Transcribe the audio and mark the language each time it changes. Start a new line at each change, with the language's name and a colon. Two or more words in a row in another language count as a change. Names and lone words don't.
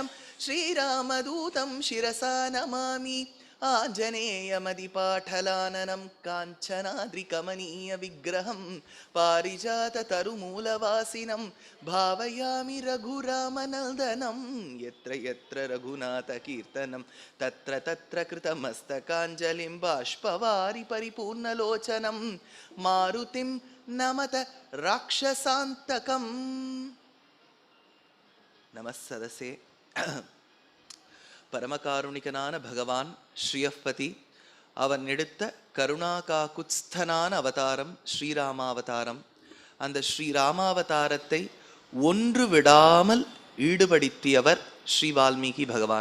Sanskrit: श्रीरामदूतं शिरसा नमामि आञ्जनेयमदिपाठलाननं काञ्चनाद्रिकमनीयविग्रहं पारिजाततरुमूलवासिनं भावयामि रघुरामनन्दनं यत्र यत्र रघुनाथकीर्तनं तत्र तत्र कृतमस्तकाञ्जलिं बाष्पवारि परिपूर्णलोचनं मारुतिं नमत राक्षसान्तकम्
Tamil: नमस्सदसे பரமகாருணிகனான பகவான் ஸ்ரீயப்பதி அவன் எடுத்த கருணாகாகுத்ஸ்தனான அவதாரம் ஸ்ரீராமாவதாரம். அந்த ஸ்ரீராமாவதாரத்தை ஒன்று விடாமல் ஈடுபடுத்தியவர் ஸ்ரீ வால்மீகி பகவான்.